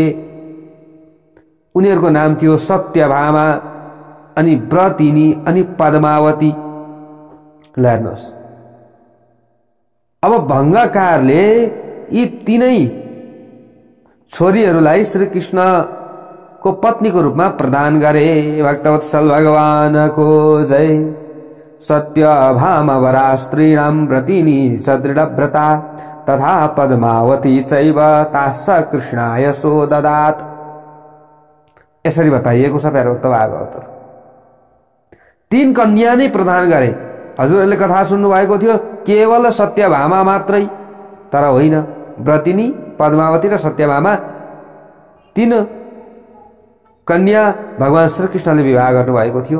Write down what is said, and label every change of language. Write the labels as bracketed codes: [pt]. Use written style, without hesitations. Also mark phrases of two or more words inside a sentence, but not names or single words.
[ne] उनीहरूको नाम थियो सत्यभामा, अनि व्रतिनी, अनि पद्मावती। ल हेर्नुहोस्, अब भङ्गकारले यी 3 छोरीहरूलाई श्रीकृष्णको पत्नीको रूपमा प्रदान गरे। भक्तवत्सल भगवानको जय। [sa] सत्यभामा वरा स्त्रीणां व्रतिनी च दृढव्रता तथा पद्मावती चैव तास्स कृष्णाय सो ददात्। [ne] यसरी बताइएको छ प्यारे भक्त भागवतहरू। 3 कन्या नै प्रदान गरे। हजुरहरूले कथा सुन्नु भएको थियो केवल सत्यभामा मात्रै, तर होइन, व्रतिनी, पद्मावती र सत्यभामा 3 कन्या भगवान श्रीकृष्णले विवाह गर्नुभएको थियो।